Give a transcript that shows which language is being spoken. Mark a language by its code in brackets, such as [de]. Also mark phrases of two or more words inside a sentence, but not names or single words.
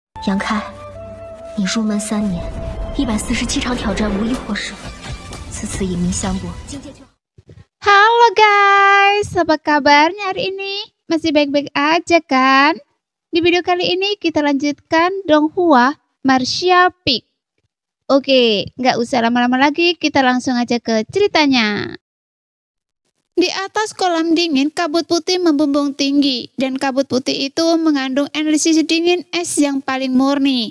[zh] 杨开，你入门3年，147场挑战无一获胜，此次以命相搏，境界就好。 [id] Halo guys, apa kabarnya hari ini? Masih baik-baik aja kan? Di video kali ini kita lanjutkan Donghua Martial Peak. Oke, nggak usah lama-lama lagi, kita langsung aja ke ceritanya. Di atas kolam dingin, kabut putih membumbung tinggi, dan kabut putih itu mengandung energi dingin es yang paling murni.